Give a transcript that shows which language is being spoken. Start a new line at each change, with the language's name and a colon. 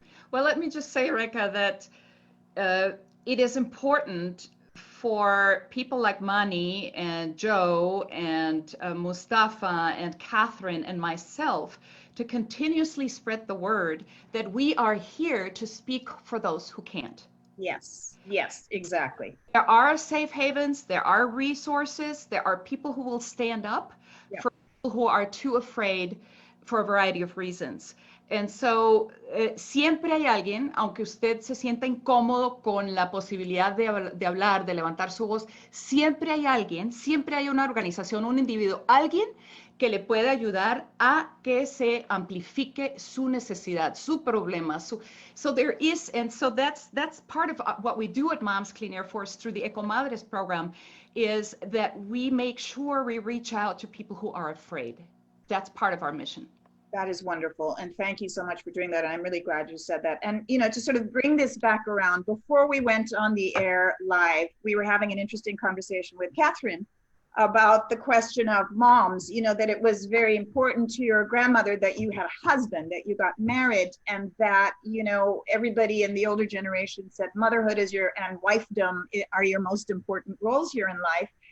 English: Well, let me just say, Rekha, that it is important for people like Manny and Joe and Mustafa and Catherine and myself to continuously spread the word that we are here to speak for those who can't. Yes, yes, exactly. There are safe havens, there are resources, there are people who will stand up for people who are too afraid for a variety of reasons. And so,
Spanish: siempre hay alguien, aunque usted se sienta incómodo con la posibilidad de hablar, de levantar su voz, siempre hay alguien, siempre hay una organización, un individuo, alguien que le puede ayudar a que se amplifique su necesidad, su problema.
English: So there is, and so that's part of what we do at Moms Clean Air Force through the Ecomadres program, is that we make sure we reach out to people who are afraid. That's part of our mission. That is wonderful. And thank you so much for doing that. I'm really glad you said that. And, you know, to sort of bring this back around, before we went on the air live, we were having an interesting conversation with Catherine about the question of moms, you know, that it was very important to your grandmother that you had a husband, that you got married, and that, you know, everybody in the older generation said motherhood is and wifedom are your most important roles here in life.